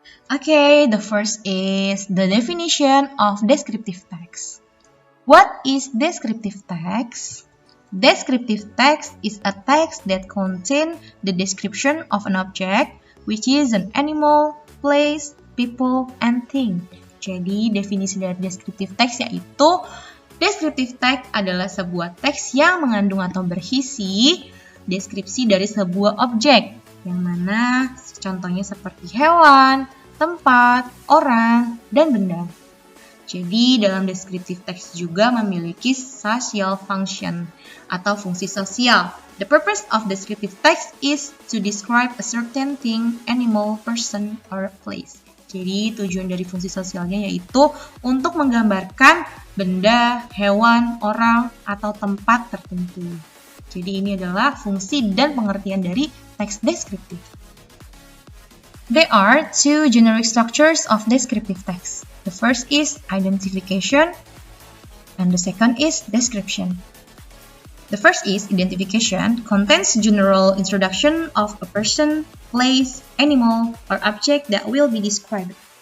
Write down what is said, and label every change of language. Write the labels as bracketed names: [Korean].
[English] Okay, the first is the definition of descriptive text. What is descriptive text? Descriptive text is a text that contains the description of an object, which is an animal, place, people, and thing. [Indonesian] Jadi, definisi dari descriptive text yaitu descriptive text adalah sebuah teks yang mengandung atau berisi deskripsi dari sebuah objek, yang mana contohnya seperti hewan, tempat, orang, dan benda. Jadi, dalam descriptive text juga memiliki social function atau fungsi sosial. [English] The purpose of descriptive text is to describe a certain thing, animal, person, or place. [Indonesian] Jadi, tujuan dari fungsi sosialnya yaitu untuk menggambarkan benda, hewan, orang, atau tempat tertentu. Jadi, ini adalah fungsi dan pengertian dari teks deskriptif. [English] There are two generic structures of descriptive text. The first is identification, and the second is description. The first is identification, contains general introduction of a person, place, animal, or object that will be described.